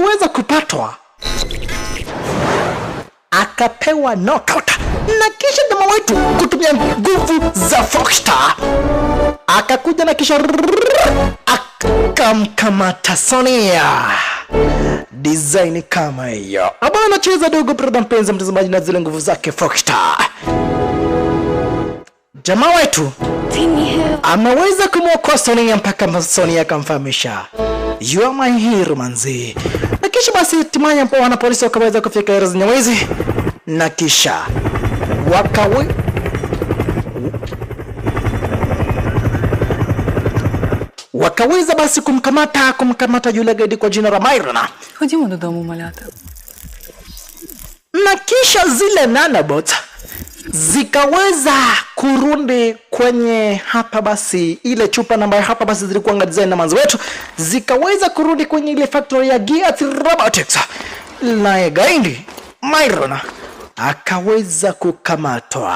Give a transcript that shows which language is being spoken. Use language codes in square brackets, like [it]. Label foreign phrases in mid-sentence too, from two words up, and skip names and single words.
[sw] Gaindi aliweza kupatwa akapewa knockout, na kisha jamaa wetu kutumia nguvu za Foxstar akakuja na kisha akamkamata Sonia. Design kama hiyo ambayo anacheza dogo brother mpenzi mtazamaji na zile nguvu zake Foxstar. Jamaa wetu ameweza kumwokoa Sonia mpaka Sonia akamfahamisha [en] you are my hero [sw] manzi. Na kisha basi hatimaye hapo wana polisi wakaweza kufika Eros Nyawezi na kisha wakaweza basi kumkamata yule gaidi kwa jina la Myron. [uk] Ходімо додому, малята. [sw] Na kisha zile nanobots zikaweza kurudi kwenye hapa basi ile chupa namba hapa basi zilikuwa design na manzo wetu, zikaweza kurudi kwenye ile factory ya Gears Robotics. Na gaidi Myron akaweza kukamatwa.